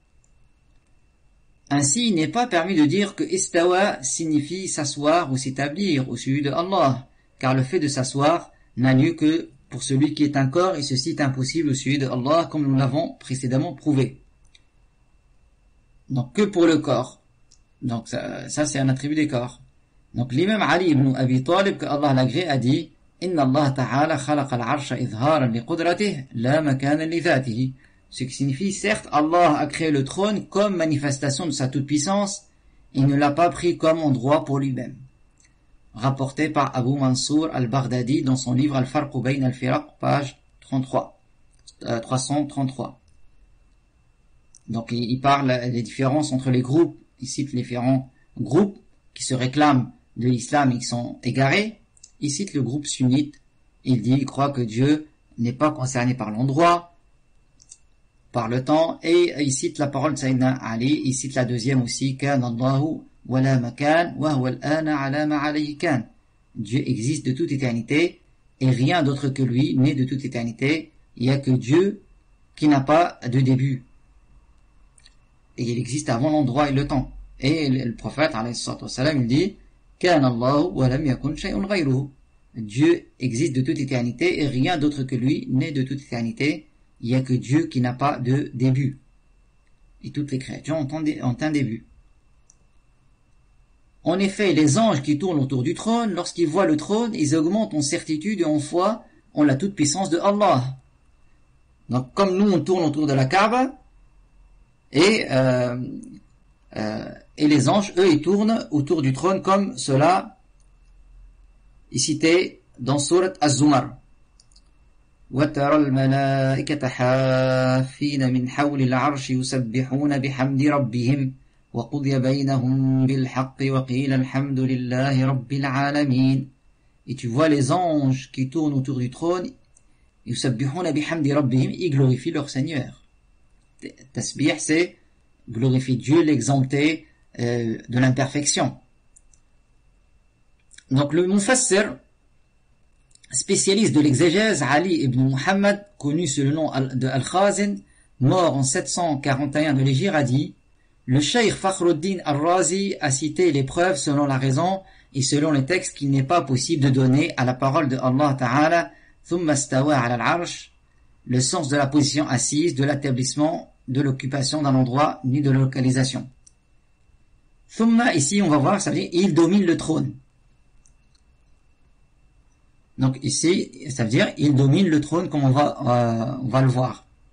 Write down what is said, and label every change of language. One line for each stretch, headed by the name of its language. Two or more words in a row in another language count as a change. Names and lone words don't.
French: Ainsi, il n'est pas permis de dire que istawa signifie s'asseoir ou s'établir au sujet de Allah, car le fait de s'asseoir n'a lieu que pour celui qui est un corps, et ceci est impossible au sujet de Allah, comme nous l'avons précédemment prouvé. Donc que pour le corps. Donc ça c'est un attribut des corps. Donc l'imam Ali ibn Abi Talib, que Allah l'agrée, a dit
Arabic: إن الله تعالى خلق العرش إظهارا لقدرته لا مكانا لذاته.
French: Ce qui signifie, certes, Allah a créé le trône comme manifestation de sa toute-puissance, il ne l'a pas pris comme endroit pour lui-même. Rapporté par Abu Mansour al-Baghdadi dans son livre Al-Farq Bayn al-Firaq, page 333. Donc il parle des différences entre les groupes, il cite les différents groupes qui se réclament de l'islam et qui sont égarés. Il cite le groupe sunnite, il croit que Dieu n'est pas concerné par l'endroit, par le temps, et il cite la parole de Sayyidina Ali, il cite la deuxième aussi,
Arabic: كان الله ولا مكان وهو الآن على ما عليه كان.
French: Dieu existe de toute éternité et rien d'autre que lui n'est de toute éternité. Il n'y a que Dieu qui n'a pas de début. Et il existe avant l'endroit et le temps. Et le prophète,
Arabic: عليه الصلاة والسلام,
French: il dit,
Arabic: كان الله ولم يكن شيء غيره.
French: Dieu existe de toute éternité et rien d'autre que lui n'est de toute éternité. Il n'y a que Dieu qui n'a pas de début. Et toutes les créatures ont un début. En effet, les anges qui tournent autour du trône, lorsqu'ils voient le trône, ils augmentent en certitude et en foi en la toute-puissance de Allah. Donc, comme nous, on tourne autour de la Kaaba, et les anges, eux, ils tournent autour du trône comme cela est cité dans Sourate Az-Zumar.
Arabic: وَتَرَى الْمَلَائِكَةَ حَافِّينَ مِنْ حَوْلِ الْعَرْشِ يُسَبِّحُونَ بِحَمْدِ رَبِّهِمْ وَقُضِيَ بَيْنَهُمْ بِالْحَقِّ وَقِيلَ الْحَمْدُ لِلَّهِ رَبِّ الْعَالَمِينَ.
French: Et tu vois les anges qui tournent autour du trône,
Arabic: يُسَبِّحُونَ بِحَمْدِ رَبِّهِمْ,
French: ils glorifient leur Seigneur. Tasbih, c'est glorifier Dieu, l'exempter de l'imperfection. Donc le Mufassir, spécialiste de l'exégèse, Ali ibn Muhammad, connu sous le nom de Al-Khazin, mort en 741 de l'Hégire, a dit: le Cheikh Fakhruddin Al-Razi a cité les preuves selon la raison et selon les textes qu'il n'est pas possible de donner à la parole de
Arabic: الله تعالى, ثم استوى على العرش,
French: le sens de la position assise, de l'établissement, de l'occupation d'un endroit, ni de la localisation. Thumma, ici on va voir, ça veut dire il domine le trône. Donc ici, ça veut dire il domine le trône comme on va le voir.